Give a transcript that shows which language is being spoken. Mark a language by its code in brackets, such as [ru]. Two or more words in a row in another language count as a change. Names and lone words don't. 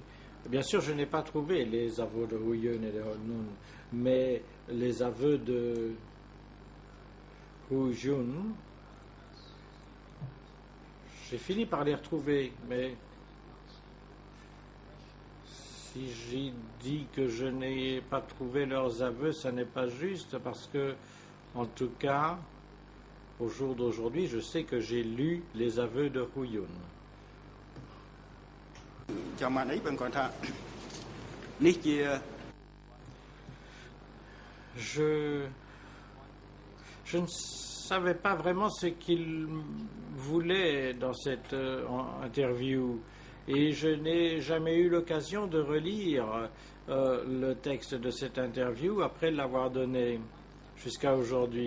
[fr] Bien sûr, je n'ai pas trouvé les aveux de Huyun et de Honun, mais les aveux de Huyun, j'ai fini par les retrouver, mais si j'ai dit que je n'ai pas trouvé leurs aveux, ça n'est pas juste, parce que, en tout cas, au jour d'aujourd'hui, je sais que j'ai lu les aveux de Huyun. [km] ចាំបានអីបើគាត់ថា នេះជា [fr] Je ne savais pas vraiment ce qu'il voulait dans cette interview et je n'ai jamais eu l'occasion de relire le texte de cette interview après l'avoir donné jusqu'à aujourd'hui.